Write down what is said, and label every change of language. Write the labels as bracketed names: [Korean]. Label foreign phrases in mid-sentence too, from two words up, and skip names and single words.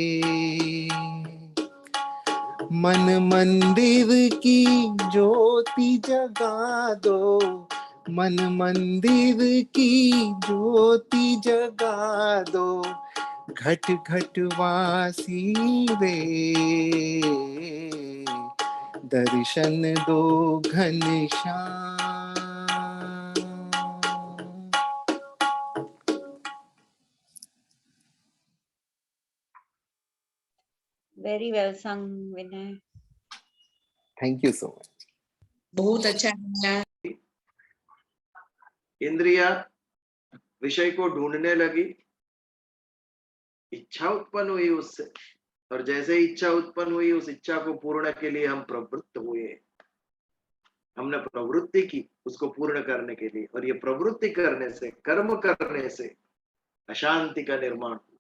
[Hindi] मन मंदिर की ज्योति जगा दो, मन मंदिर की ज्योति जगा दो, घट घट वासी रे, दर्शन दो घनश्याम। [English] Very well sung, Vinay. Thank you so much. [Hindi] बहुत अच्छा है। इंद्रिया विषय को ढूंढने लगी, इच्छा उत्पन्न हुई उससे, और जैसे इच्छा उत्पन्न हुई उस इच्छा को पूर्ण के लिए हम प्रवृत्त हुए, हमने प्रवृत्ति की उसको पूर्ण करने के लिए, और ये प्रवृत्ति करने से, कर्म करने से अशांति का निर्माण हुआ।